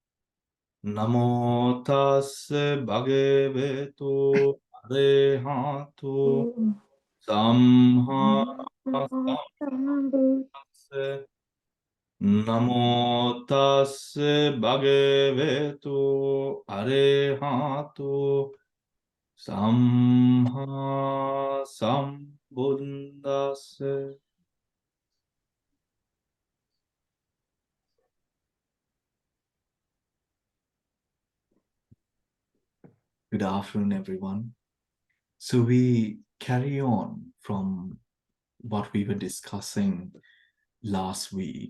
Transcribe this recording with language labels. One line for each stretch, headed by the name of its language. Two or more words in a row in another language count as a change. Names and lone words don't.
Pali: Namo tassa bhagavato arahato samma sambuddhassa. Namo tassa bhagavato arahato samma sambuddhassa.
English: Good afternoon, everyone. So we carry on from what we were discussing last week.